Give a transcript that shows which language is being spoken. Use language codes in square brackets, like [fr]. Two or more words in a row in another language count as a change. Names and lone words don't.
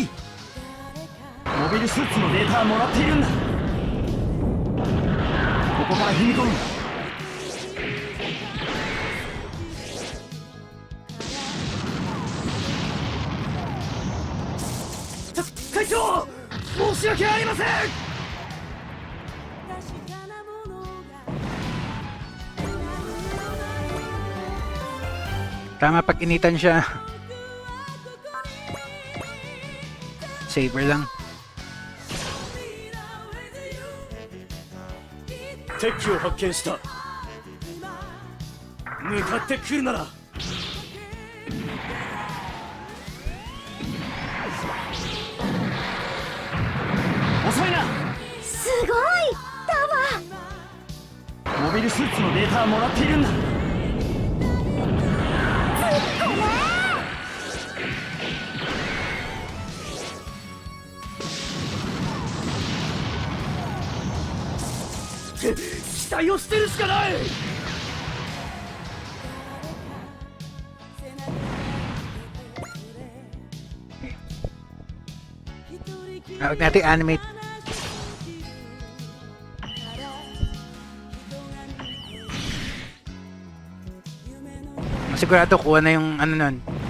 [ja] モビルスーツのデータはもらっているんだ。ここから踏み込む。会長、申し訳ありません。 [tl] Tama pag initan siya. Saber lang. [ja] 敵機を発見した。向かってくるなら。遅いな。すごいタワー。モビルスーツのデータはもらっているんだ。期待を捨てるしかない。 [tl] Huwag natin animate. Masigurado kuha na yung ano nun.